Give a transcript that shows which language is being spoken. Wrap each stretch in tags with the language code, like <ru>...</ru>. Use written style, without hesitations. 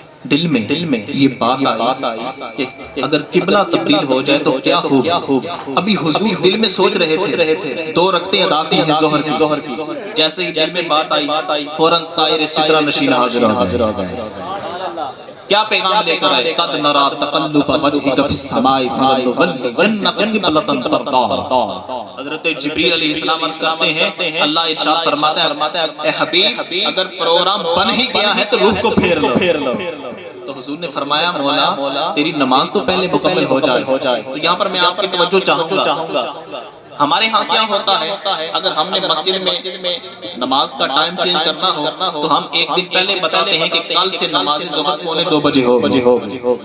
<ur>دل میں یہ بات آئی کہ اگر قبلہ تبدیل ہو جائے تو کیا خوب. ابھی حضور دل میں سوچ رہے تھے 2 رکعتیں ادا کی ہیں ظہر کی. جیسے ہی دل میں بات آئی فوراً طائر سدرہ نشین حاضر ہو گئے. کیا پیغام لے کر آئے؟</ur> <ar>قد نرا تقلب وجهك في السماء فلنولينك قبلة ترضاها.</ar> <ur>حضرت جبریل علیہ السلام عرض کرتے ہیں اللہ ارشاد فرماتا ہے اے حبیب اگر پروگرام بن ہی گیا ہے تو روح کو پھیر لو. تو حضور نے فرمایا مولا تیری نماز تو پہلے مکمل ہو جائے. تو یہاں پر میں آپ کی توجہ چاہوں گا. ہمارے ہاں کیا ہوتا ہے اگر ہم نے مسجد میں نماز کا ٹائم چینج کرنا ہو تو ہم ایک دن پہلے بتاتے ہیں کہ کل سے نماز ظہر 2:45 بجے ہوگی.</ur>